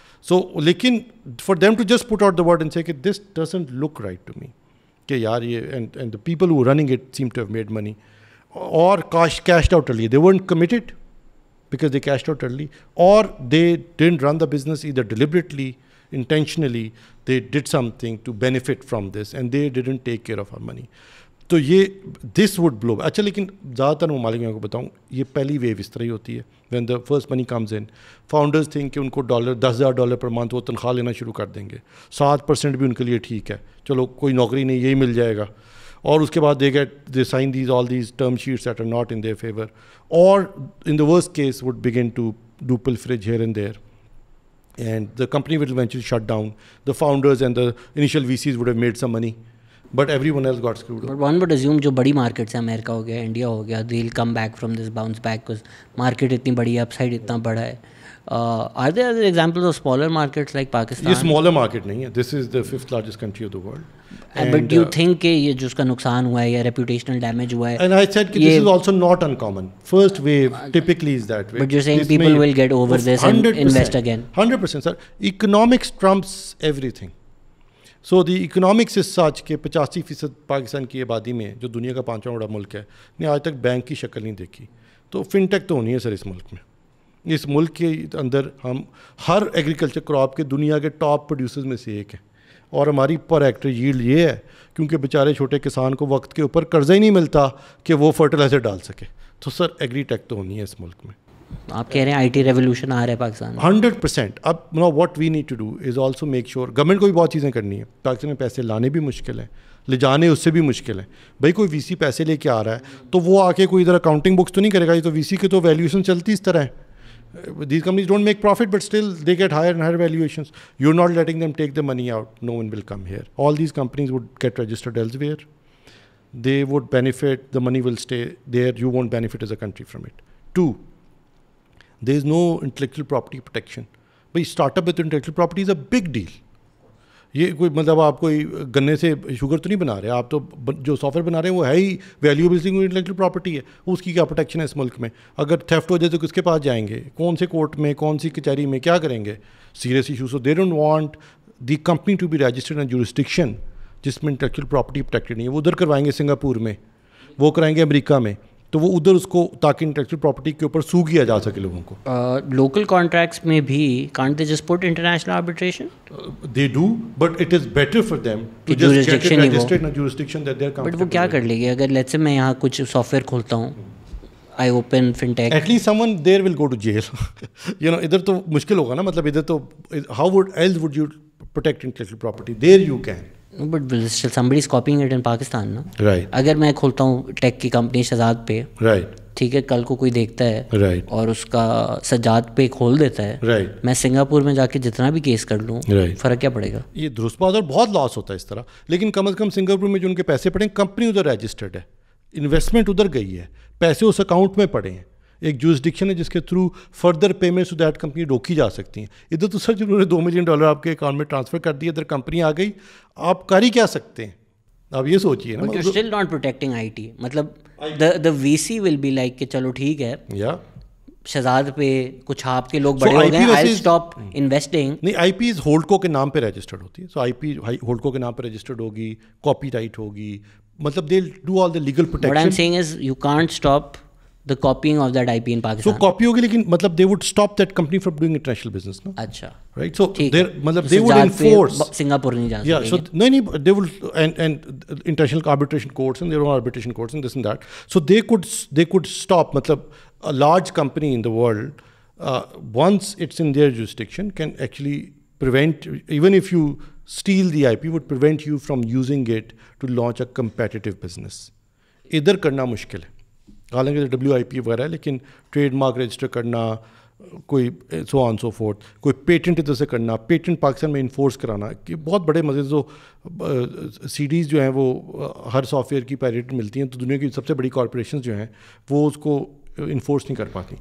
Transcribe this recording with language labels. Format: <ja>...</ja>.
<en>So لیکن for them to just put out the word and say کہ this doesn't look right to me کہ یار یہ and the people who running it seem to have made money or cashed out early. They weren't committed because they cashed out early or they didn't run the business either deliberately, intentionally. They did something to benefit from this and they didn't take care of our money.</en> <ur>تو یہ</ur> <en>this would blow.</en> <ur>اچھا لیکن زیادہ تر ممالک میں آپ کو بتاؤں یہ پہلی ویو اس طرح ہی ہوتی ہے.</ur> <en>when the first money comes in, founders think</en> <ur>کہ ان کو $10,000 پر منتھ وہ تنخواہ لینا شروع کر دیں گے. 7% بھی ان کے لیے ٹھیک ہے, چلو کوئی نوکری نہیں یہی مل جائے گا. اور اس کے بعد</ur> <en>they sign all these term sheets that are not in their favor, or in the worst case would begin to do pilferage here and there, and the company will eventually shut down. The founders and the initial VCs would have made some money, but everyone else got screwed up. But one would assume</en> <ur>جو بڑی markets ہیں, امریکہ ہو گیا,</ur> <en>India ہو گیا, they'll come back from this bounce back because</en> <ur>market اتنی بڑی ہے, اپ side اتنا بڑا ہے.</ur> <en>Are there other examples of smaller markets like Pakistan?</en> <ur>یہ smaller market نہیں ہے,</ur> <en>this is the 5th largest country of the world. But do you think</en> <ur>کہ یہ جو اس کا نقصان ہوا ہے یا reputational damage ہوا ہے,</ur> <en>and I said کہ this is also not uncommon. First wave typically is that way. But you're saying people will get over this and invest again. 100% sir. Economics trumps everything. So the economics is such</en> <ur>کہ 85% پاکستان کی آبادی میں جو دنیا کا 5واں بڑا ملک ہے نے آج تک بینک کی شکل نہیں دیکھی. تو فن ٹیک تو ہونی ہے سر اس ملک میں. اس ملک کے اندر ہم ہر ایگریکلچر کراپ کے دنیا کے ٹاپ پروڈیوسرز میں سے ایک ہیں, اور ہماری پر ایکٹر ییلڈ یہ ہے کیونکہ بیچارے چھوٹے کسان کو وقت کے اوپر قرضہ ہی نہیں ملتا کہ وہ فرٹیلائزر ڈال سکے. تو سر ایگری ٹیک تو ہونی ہے اس ملک میں. آپ کہہ رہے ہیں IT ریولیوشن آ رہا ہے پاکستان میں 100%.</ur> <en>اب what we need to do is also make sure</en> <ur>government کو بھی بہت چیزیں کرنی ہے. پاکستان میں پیسے لانے بھی مشکل ہیں, لے جانے اس سے بھی مشکل ہے. بھائی کوئی VC پیسے لے کے آ رہا ہے تو وہ آ کے کوئی ادھر اکاؤنٹنگ بکس تو نہیں کرے گا. یہ تو VC کی تو ویلیوشن چلتی اس طرح ہے.</ur> <en>These companies don't make profit, but still they get higher and higher valuations. You're not letting them take the money out. No one will come here. All these companies would get registered elsewhere. They would benefit. The money will stay there. You won't benefit as a country from it. 2, there is no intellectual property protection. But startup with intellectual property is a big deal.</en> <ur>یہ کوئی مطلب آپ کوئی گنے سے sugar تو نہیں بنا رہے, آپ تو جو سافٹ ویئر بنا رہے ہیں وہ ہے ہی ویلیوبل انٹلیکچوئل پراپرٹی ہے. اس کی کیا پروٹیکشن ہے اس ملک میں؟ اگر تھیفٹ ہو جائے تو کس کے پاس جائیں گے, کون سے کورٹ میں, کون سی کچہری میں, کیا کریں گے؟ Serious issue.</ur> <en>so they don't want the company to be registered in jurisdiction</en> <ur>جس میں انٹلیکچوئل پراپرٹی پروٹیکٹڈ نہیں ہے. وہ ادھر کروائیں گے سنگاپور میں, وہ کرائیں گے امریکہ میں, تو وہ ادھر اس کو تاکہ انٹلیکچوئل پراپرٹی کے اوپر سو کیا جا سکے لوگوں کو. لوکل کانٹریکٹس میں بھی</ur> <en>Can't they just put international arbitration? They do but it is better for them to just get it registered in jurisdiction that they are comfortable.</en> <ur>But وہ کیا کر لے گی اگر لیٹس سے میں یہاں کچھ سافٹ ویئر کھولتا ہوں,</ur> <en>I open fintech, at least someone there will go to jail. You know</en> <ur>ادھر تو مشکل ہوگا نا, مطلب ادھر تو</ur> <en>How would else would you protect intellectual property, there you can. But still somebody is copying it in Pakistan نا. Right.</en> <ur>اگر میں کھولتا ہوں ٹیک کی کمپنی شہزاد پہ,</ur> <en>right,</en> <ur>ٹھیک ہے, کل کو کوئی دیکھتا ہے</ur> <en>right,</en> <ur>اور اس کا سجاد پہ کھول دیتا ہے,</ur> <en>right,</en> <ur>میں سنگاپور میں جا کے جتنا بھی کیس کر لوں,</ur> <en>right,</en> <ur>فرق کیا پڑے گا؟ یہ درست بات, اور بہت لاس ہوتا ہے اس طرح. لیکن کم از کم سنگاپور میں جو ان کے پیسے پڑے ہیں, کمپنی ادھر رجسٹرڈ ہے, انویسٹمنٹ ادھر گئی ہے, پیسے اس اکاؤنٹ میں پڑے ہیں, ایک جورسڈکشن ہے جس کے through</ur> <en>further payments to that company</en> <ur>روکی جا سکتی ہیں. ادھر تو سر جنہوں نے $2 ملین آپ کے اکاؤنٹ میں ٹرانسفر کر دیا, ادھر کمپنی آ گئی, آپ کر ہی کیا سکتے ہیں؟ آپ یہ سوچیے نا.</ur> <en>But you're still not protecting IT.</en> <ur>مطلب</ur> <en>the VC will be like</en> <ur>کہ چلو ٹھیک ہے, شہزاد پہ کچھ آپ کے لوگ بڑے ہو گئے,</ur> <en>I'll stop investing.</en> <ur>نہیں, آئی پی ہولڈکو کے نام پہ رجسٹرڈ ہوتی ہے, سو آئی پی ہولڈکو کے نام پہ رجسٹرڈ ہوگی, کاپی رائٹ ہوگی, مطلب</ur> <en>They do all the legal protection. What I'm saying is you can't stop the copying of that IP in Pakistan. So copy</en> <ur>ہوگی, لیکن مطلب</ur> <en>they would stop that company from doing international business, no?</en> <ur>اچھا,</ur> <en>right, so مطلب they would enforce.</en> <ur>Singapore نہیں جا سکتے.</ur> <en>Yeah, so نہیں, they will and international arbitration courts and their own arbitration courts and this and that. So they could stop. مطلب a large company in the world, once it's in their jurisdiction, can actually prevent, even if you steal the IP, would prevent you from using it to launch a competitive business.</en> <ur>ادھر کرنا مشکل ہے, حالانکہ WIP وغیرہ ہے, لیکن trade mark register کرنا, کوئی سو آن سو فورتھ, کوئی پیٹنٹ ادھر سے کرنا, پیٹنٹ پاکستان میں انفورس کرانا, کہ بہت بڑے مزے. جو CDs جو ہیں وہ ہر سافٹ ویئر کی پیریٹ ملتی ہیں, تو دنیا کی سب سے بڑی کارپوریشنز جو ہیں وہ اس کو انفورس نہیں کر پاتی.</ur>